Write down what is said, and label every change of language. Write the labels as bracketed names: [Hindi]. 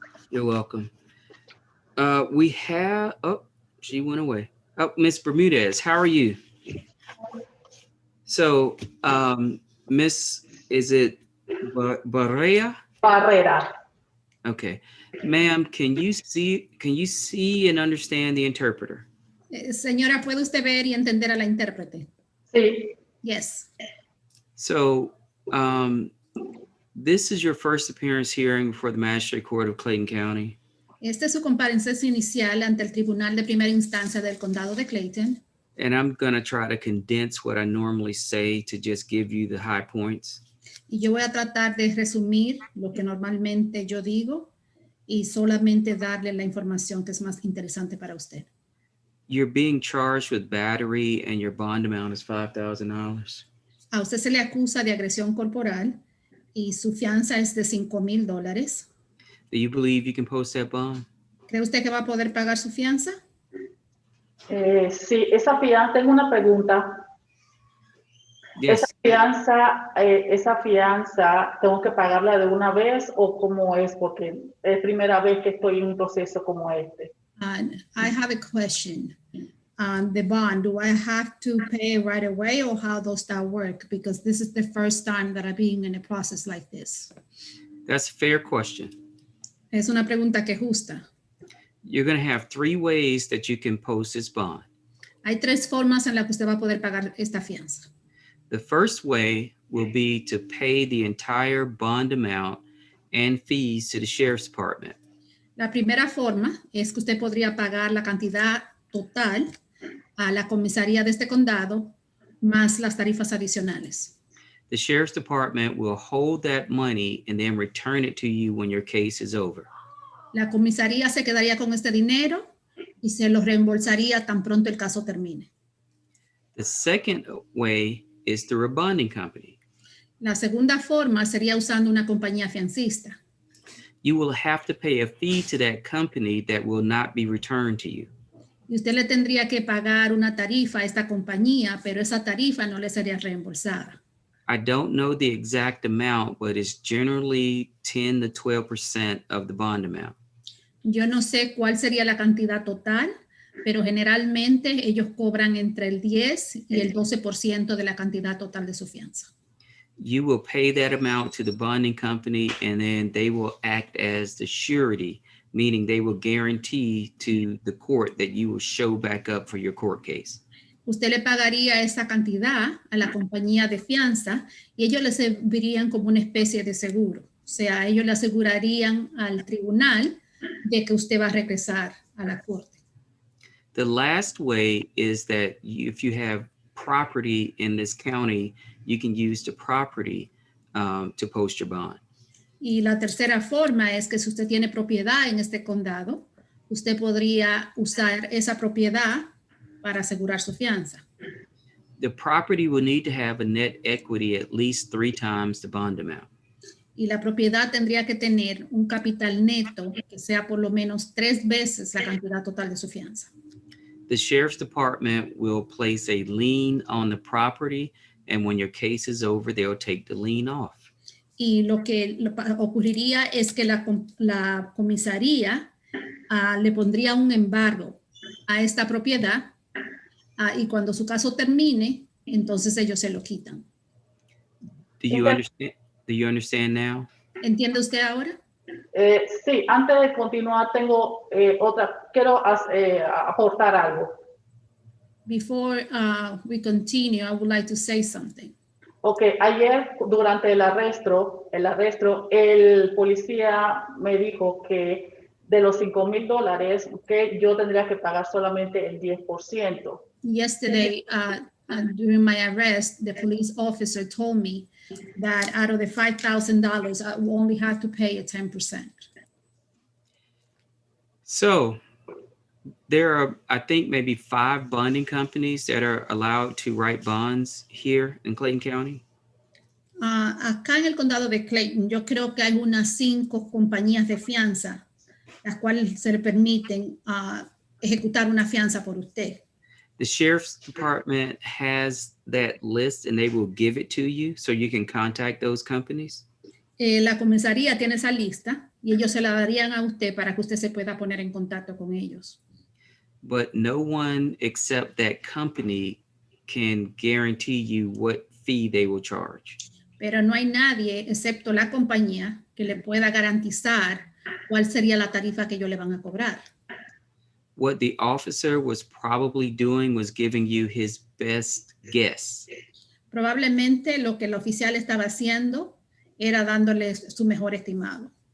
[English] You're welcome. We have, she went away. Oh, Miss Bermudez, how are you? So, Miss, is it Barrea? Barrera. Okay, ma'am, can you see and understand the interpreter? [Spanish] Señora, ¿puede usted ver y entender a la intérprete? Sí. [English] Yes. So, this is your first appearance hearing before the Magistrate Court of Clayton County. [Spanish] Esta es su comparecencia inicial ante el Tribunal de Primera Instancia del Condado de Clayton. [English] And I'm going to try to condense what I normally say to just give you the high points. [Spanish] Y yo voy a tratar de resumir lo que normalmente yo digo y solamente darle la información que es más interesante para usted. [English] You're being charged with battery and your bond amount is $5,000. [Spanish] A usted se le acusa de agresión corporal y su fianza es de $5,000. [English] Do you believe you can post that bond? [Spanish] ¿Cree usted que va a poder pagar su fianza? Sí, esa fianza, tengo una pregunta. [English] Yes. [Spanish] Esa fianza, ¿tengo que pagarla de una vez o cómo es? Porque es primera vez que estoy en un proceso como este. [English] I have a question. The bond, do I have to pay right away or how does that work? Because this is the first time that I'm being in a process like this. That's a fair question. [Spanish] Es una pregunta que es justa. [English] You're going to have 3 ways that you can post this bond. [Spanish] Hay 3 formas en las que usted va a poder pagar esta fianza. [English] The first way will be to pay the entire bond amount and fees to the sheriff's department. [Spanish] La primera forma es que usted podría pagar la cantidad total a la comisaría de este condado más las tarifas adicionales. [English] The sheriff's department will hold that money and then return it to you when your case is over. [Spanish] La comisaría se quedaría con este dinero y se lo reembolsaría tan pronto el caso termine. [English] The second way is through a bonding company. [Spanish] La segunda forma sería usando una compañía fiancista. [English] You will have to pay a fee to that company that will not be returned to you. [Spanish] Y usted le tendría que pagar una tarifa a esta compañía, pero esa tarifa no le sería reembolsada. [English] I don't know the exact amount, but it's generally 10 to 12% of the bond amount. [Spanish] Yo no sé cuál sería la cantidad total, pero generalmente ellos cobran entre el 10 y el 12% de la cantidad total de su fianza. [English] You will pay that amount to the bonding company and then they will act as the surety, meaning they will guarantee to the court that you will show back up for your court case. [Spanish] Usted le pagaría esa cantidad a la compañía de fianza y ellos le servirían como una especie de seguro. O sea, ellos le asegurarían al tribunal de que usted va a regresar a la corte. [English] The last way is that if you have property in this county, you can use the property to post your bond. [Spanish] Y la tercera forma es que si usted tiene propiedad en este condado, usted podría usar esa propiedad para asegurar su fianza. [English] The property will need to have a net equity at least 3 times the bond amount. [Spanish] Y la propiedad tendría que tener un capital neto que sea por lo menos 3 veces la cantidad total de su fianza. [English] The sheriff's department will place a lien on the property, and when your case is over, they'll take the lien off. [Spanish] Y lo que ocurriría es que la comisaría le pondría un embargo a esta propiedad y cuando su caso termine, entonces ellos se lo quitan. [English] Do you Okay. understand? Do you understand now? [Spanish] ¿Entiende usted ahora? Sí, antes de continuar, quiero aportar algo. [English] Before we continue, I would like to say something. [Spanish] Ok, ayer durante el arresto, el policía me dijo que de los $5,000 que yo tendría que pagar solamente el 10%. [English] Yesterday, during my arrest, the police officer told me that out of the $5,000, I will only have to pay 10%. So there are, I think, maybe 5 bonding companies that are allowed to write bonds here in Clayton County. [Spanish] Acá en el condado de Clayton, yo creo que hay unas 5 compañías de fianza, las cuales se le permiten ejecutar una fianza por usted. [English] The sheriff's department has that list and they will give it to you so you can contact those companies. [Spanish] La comisaría tiene esa lista y ellos se la darían a usted para que usted se pueda poner en contacto con ellos. [English] But no one except that company can guarantee you what fee they will charge. [Spanish] Pero no hay nadie excepto la compañía que le pueda garantizar cuál sería la tarifa que ellos le van a cobrar. [English] What the officer was probably doing was giving you his best guess. [Spanish] Probablemente lo que el oficial estaba haciendo era dándole su mejor estimado.